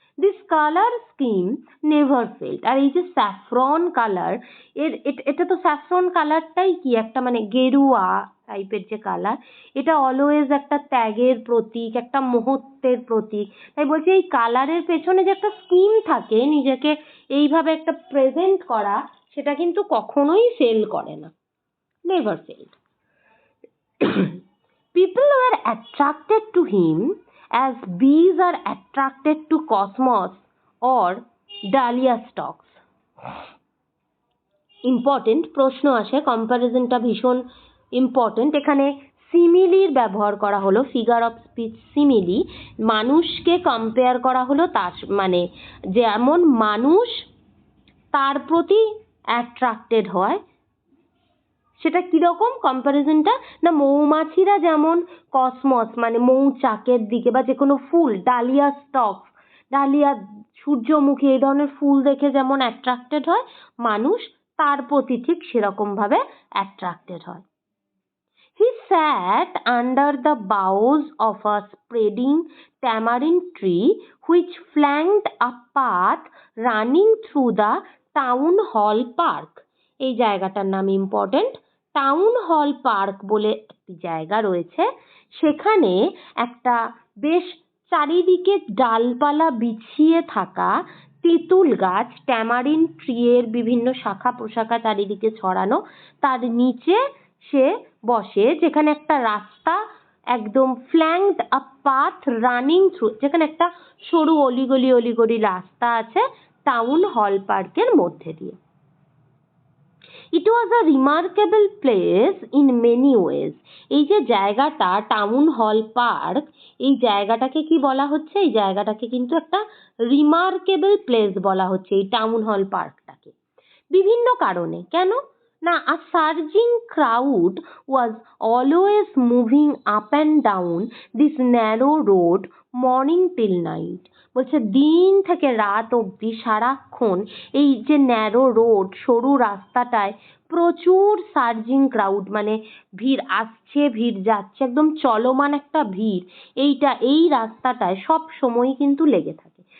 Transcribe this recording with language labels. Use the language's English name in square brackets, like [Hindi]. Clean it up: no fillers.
[English] This colour scheme never failed. [Bangla] আর এই যে saffron colour, এটা তো স্যাফরন কালারটাই কি একটা মানে গেরুয়া টাইপের যে কালার, এটা অলওয়েজ একটা ত্যাগের প্রতীক, একটা মহত্বের প্রতীক। তাই বলছি এই কালারের পেছনে যে একটা স্কিম থাকে নিজেকে এইভাবে একটা প্রেজেন্ট করা, সেটা কিন্তু কখনোই ফেল করে না, [English] Never failed. People were attracted to him as bees are attracted to cosmos or dahlia stalks. [Bangla] Important প্রশ্ন আসে, কম্প্যারিজনটা ভীষণ ইম্পর্টেন্ট। এখানে সিমিলির ব্যবহার করা হলো, ফিগার অফ স্পিচ সিমিলি, মানুষকে কম্পেয়ার করা হলো তার মানে যেমন মানুষ তার প্রতি অ্যাট্রাক্টেড হয়, সেটা কিরকম কম্প্যারিজনটা না, মৌমাছিরা যেমন কসমস মানে মৌচাকের দিকে বা যে কোনো ফুল, ডালিয়া স্টক, ডালিয়া, সূর্যমুখী এই ধরনের ফুল দেখে যেমন অ্যাট্রাক্টেড হয়, মানুষ তার প্রতি ঠিক সেরকম ভাবে অ্যাট্রাক্টেড হয়। [English] He sat under the boughs of a spreading tamarind tree which flanked a path running through the town hall park. [Bangla] এই জায়গাটার নাম ইম্পর্টেন্ট, টাউন হল পার্ক বলে একটি জায়গা রয়েছে, সেখানে একটা বেশ চারিদিকে ডালপালা বিছিয়ে থাকা তেঁতুল গাছ, ট্যামারিন ট্রি এর বিভিন্ন শাখা প্রশাখা চারিদিকে ছড়ানো, তার নিচে সে বসে, যেখানে একটা রাস্তা একদম [English] flanked a path running through, [Bangla] যেখানে একটা সরু অলিগলি রাস্তা আছে টাউন হল পার্কের মধ্যে দিয়ে। [English] It was a remarkable place in many ways. [Bangla] এই যে জায়গাটা টাউন হল পার্ক, এই জায়গাটাকে কি বলা হচ্ছে? এই জায়গাটাকে কিন্তু একটা রিমার্কেবল প্লেস বলা হচ্ছে এই টাউন হল পার্কটাকে, বিভিন্ন কারণে। কেন না, [English] a surging crowd was always moving up and down this narrow road morning till night. [Bangla] বলছে দিন থেকে রাত অবধি সারাক্ষণ এই যে ন্যারো রোড, সরু রাস্তাটায় প্রচুর সার্জিং ক্রাউড, মানে ভিড় আসছে ভিড় যাচ্ছে, একদম চলমান একটা ভিড় এই রাস্তাটায় সব সময় কিন্তু লেগে থাকে।